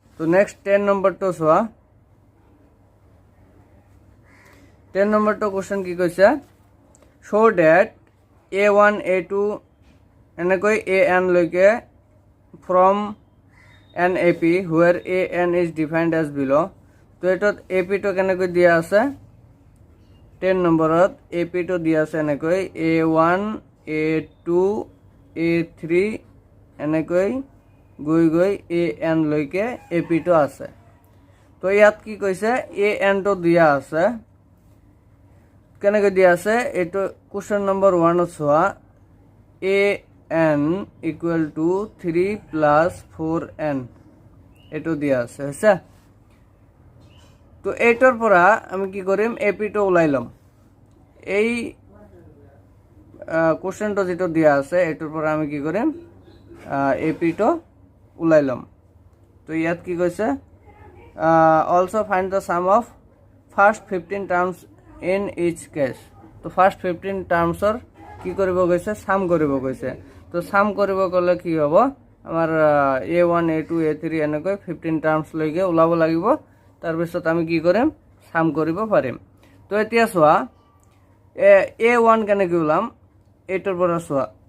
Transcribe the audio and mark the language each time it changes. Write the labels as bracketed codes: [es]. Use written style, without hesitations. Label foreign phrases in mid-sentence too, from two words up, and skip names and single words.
[as] তো নেক্সট 10 নম্বৰটো চোৱা 10 নম্বৰটো কোৱেশ্চন কি কৈছে [en] show that a1 a2 [as] এনেকৈ an লৈকে [en] from an ap where an is defined as below [as] তো এটাত ap তো কেনেকৈ দিয়া আছে 10 নম্বৰত ap তো দিয়া আছে এনেকৈ a1 a2 a3 এনেকৈ গৈ an লৈকে ap তো আছে তো ইয়াত কি কৈছে an তো দিয়া আছে কেনেকৈ দিয়া আছে এটো কোশ্চেন নম্বৰ 1 ত চোৱা [en] an equal to 3 plus 4n [as] এটো দিয়া আছে হইছে তো এইটোৰ পৰা আমি কি কৰিম ap টো ওলাই লম এই কোশ্চেনটো যেটো দিয়া আছে এটোৰ পৰা আমি কি কৰিম ap টো ওলাই লম তো ইয়াত কি কৈছে [en] also find the sum of first 15 terms in each case [as] তো ফার্স্ট 15 টার্মসৰ কি কৰিব গৈছে সাম কৰিব গৈছে তো সাম কৰিব গলে কি হ'ব আমাৰ a1 a2 a3 এনেকৈ 15 টার্মস লৈকে ওলাব লাগিব তাৰ পিছত আমি কি কৰিম সাম কৰিব পাৰিম তো এতিয়া চোৱা a1 কেনেকৈ ওলাম এটোৰ পৰা চোৱা